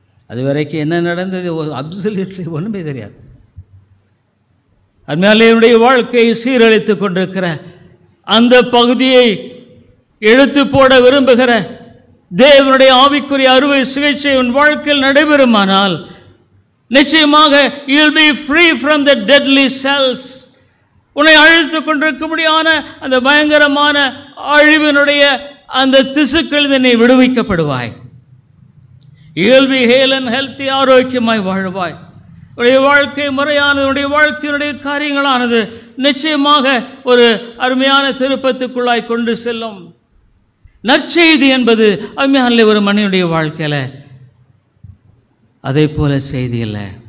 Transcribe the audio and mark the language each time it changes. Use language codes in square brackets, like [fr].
[ta] அது வரைக்கும் என்ன நடந்தது அப்சல்யூட்லி ஒன்றுமே தெரியாது. அதனால என்னுடைய வாழ்க்கையை சீரழித்து கொண்டிருக்கிற அந்த பகுதியை எடுத்து போட விரும்புகிற தேவனுடைய ஆவிக்குரிய அறுவை சிகிச்சை உன் வாழ்க்கையில் நடைபெறுமானால் நிச்சயமாக [en] you will be free from the deadly cells. [ta] உன்னை அழித்து கொண்டிருக்கும்படியான அந்த பயங்கரமான அழிவினுடைய அந்த திசுக்கள் நீ விடுவிக்கப்படுவாய். [en] you will be hale and healthy, [ta] ஆரோக்கியமாய் வாழ்வாய். உடைய வாழ்க்கை முறையானது, உடைய வாழ்க்கையினுடைய காரியங்களானது நிச்சயமாக ஒரு அருமையான திருப்பத்துக்குள்ளாய் கொண்டு செல்லும். நற்செய்தி என்பது அருமையான ஒரு மனிதனுடைய வாழ்க்கையில் அதே போல செய்தி இல்லை.